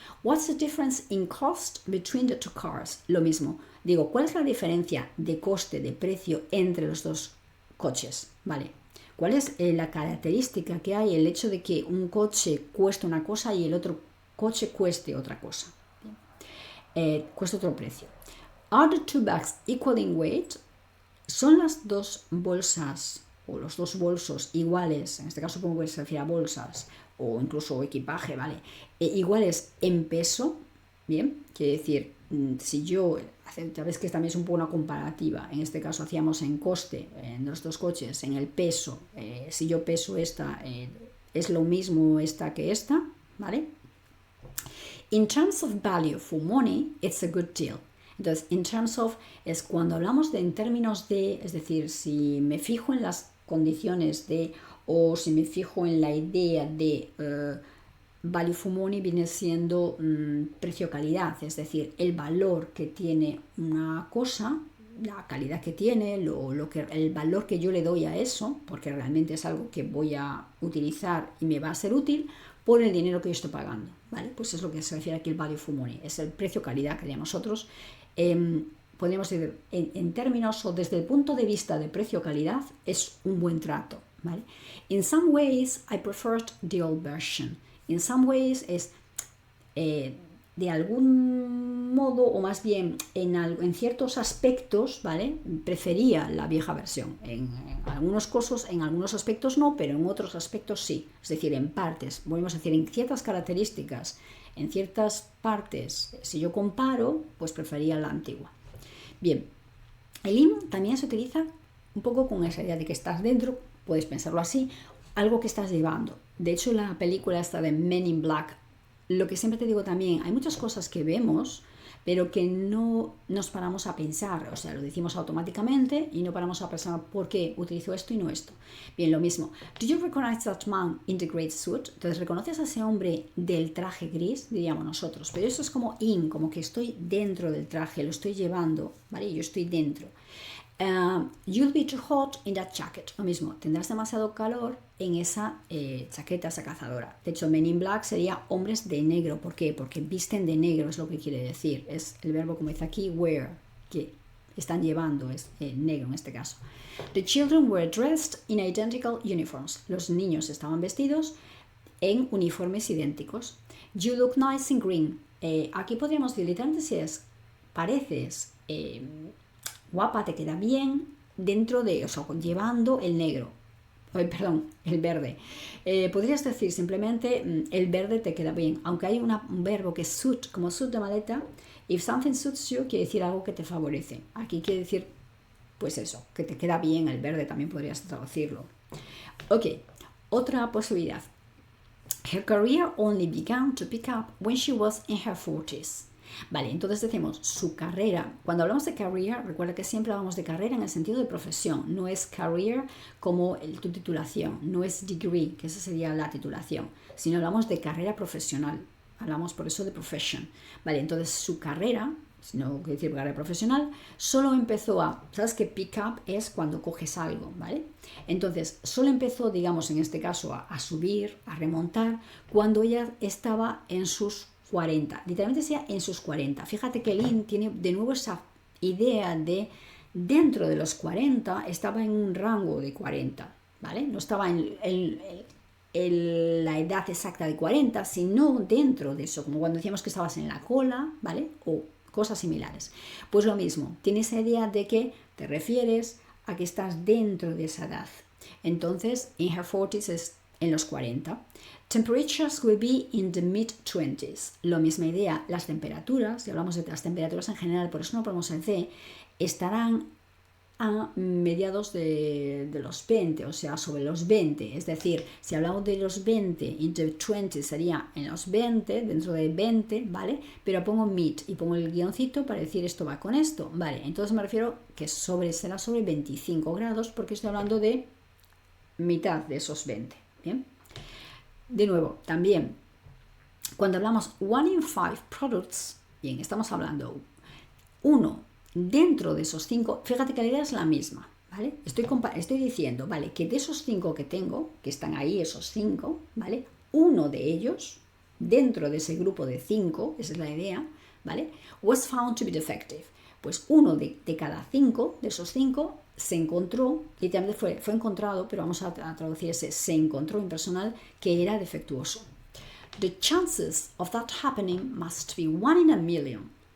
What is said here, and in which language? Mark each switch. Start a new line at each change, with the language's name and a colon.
English: What's the difference in cost between the two cars?
Spanish: Lo mismo. Digo, ¿cuál es la diferencia de coste, de precio entre los dos coches, ¿vale? ¿Cuál es la característica que hay, el hecho de que un coche cueste una cosa y el otro coche cueste otra cosa? Cuesta otro precio.
English: Are the two bags equal in weight?
Spanish: ¿Son las dos bolsas o los dos bolsos iguales? En este caso supongo que se refiere a bolsas o incluso equipaje, ¿vale? Iguales en peso, ¿bien? Quiere decir, si yo, sabes que también es un poco una comparativa, en este caso hacíamos en coste en los dos coches, en el peso, si yo peso esta, es lo mismo esta que esta, ¿vale?
English: In terms of value for money, it's a good deal.
Spanish: Entonces,
English: in terms of
Spanish: es cuando hablamos de en términos de, es decir, si me fijo en las condiciones de, o si me fijo en la idea de
English: value for money,
Spanish: viene siendo precio-calidad, es decir, el valor que tiene una cosa, la calidad que tiene, el valor que yo le doy a eso, porque realmente es algo que voy a utilizar y me va a ser útil, por el dinero que yo estoy pagando, ¿vale? Pues es lo que se refiere aquí el
English: value for money,
Spanish: es el precio-calidad que diríamos nosotros. Podríamos decir, en términos o desde el punto de vista de precio-calidad, es un buen trato, ¿vale?
English: In some ways, I preferred the old version. In some ways
Spanish: es de algún modo, o más bien en ciertos aspectos, ¿vale? Prefería la vieja versión. En algunos casos, en algunos aspectos no, pero en otros aspectos sí. Es decir, en partes, podemos decir, en ciertas características, en ciertas partes, si yo comparo, pues prefería la antigua. Bien, el in también se utiliza un poco con esa idea de que estás dentro, puedes pensarlo así, algo que estás llevando. De hecho, la película esta de Men in Black, lo que siempre te digo también, hay muchas cosas que vemos, pero que no nos paramos a pensar, o sea, lo decimos automáticamente y no paramos a pensar por qué utilizo esto y no esto. Bien, lo mismo.
English: Do you recognize that man in the great suit?
Spanish: Entonces, ¿reconoces a ese hombre del traje gris? Diríamos nosotros. Pero eso es como in, como que estoy dentro del traje, lo estoy llevando, ¿vale? Yo estoy dentro.
English: You'll be too hot in that jacket.
Spanish: Lo mismo, tendrás demasiado calor en esa chaqueta, esa cazadora. De hecho, Men in Black sería hombres de negro. ¿Por qué? Porque visten de negro, es lo que quiere decir. Es el verbo, como dice aquí, wear, que están llevando, es negro en este caso.
English: The children were dressed in identical uniforms.
Spanish: Los niños estaban vestidos en uniformes idénticos.
English: You look nice in green.
Spanish: Aquí podríamos decir literalmente si es pareces guapa, te queda bien dentro de, o sea, llevando el negro. El verde. Podrías decir simplemente el verde te queda bien, aunque hay un verbo que es suit, como suit de maleta.
English: If something suits you,
Spanish: quiere decir algo que te favorece. Aquí quiere decir, pues eso, que te queda bien el verde, también podrías traducirlo. Ok, otra posibilidad.
English: Her career only began to pick up when she was in her 40s.
Spanish: Vale, entonces decimos su carrera. Cuando hablamos de career, recuerda que siempre hablamos de carrera en el sentido de profesión. No es career como tu titulación, no es degree, que esa sería la titulación, sino hablamos de carrera profesional. Hablamos por eso de profession. Vale, entonces su carrera, no quiero decir carrera profesional, solo empezó ¿sabes que pick up es cuando coges algo, ¿vale? Entonces, solo empezó, digamos, en este caso, a subir, a remontar, cuando ella estaba en sus 40, literalmente sea en sus 40. Fíjate que Lynn tiene de nuevo esa idea de dentro de los 40, estaba en un rango de 40, ¿vale? No estaba en la edad exacta de 40, sino dentro de eso, como cuando decíamos que estabas en la cola, ¿vale? O cosas similares. Pues lo mismo, tiene esa idea de que te refieres a que estás dentro de esa edad. Entonces,
English: in her 40s
Spanish: es en los 40.
English: Temperatures will be in the mid-20s.
Spanish: La misma idea, las temperaturas, si hablamos de las temperaturas en general, por eso no ponemos el C, estarán a mediados de los 20, o sea, sobre los 20. Es decir, si hablamos de los 20,
English: in the 20
Spanish: sería en los 20, dentro de 20, ¿vale? Pero pongo mid y pongo el guioncito para decir esto va con esto, ¿vale? Entonces me refiero que será sobre 25 grados porque estoy hablando de mitad de esos 20, ¿bien? De nuevo, también, cuando hablamos
English: 1 in 5 products,
Spanish: bien, estamos hablando 1 dentro de esos 5, fíjate que la idea es la misma, ¿vale? Estoy diciendo, ¿vale? Que de esos 5 que tengo, que están ahí esos 5, ¿vale? Uno de ellos, dentro de ese grupo de 5, esa es la idea, ¿vale?
English: Was found to be defective.
Spanish: Pues uno de cada 5, de esos 5, se encontró, literalmente fue encontrado, pero vamos a traducir ese se encontró impersonal, que era defectuoso.
English: The chances of that happening must be 1 in a million.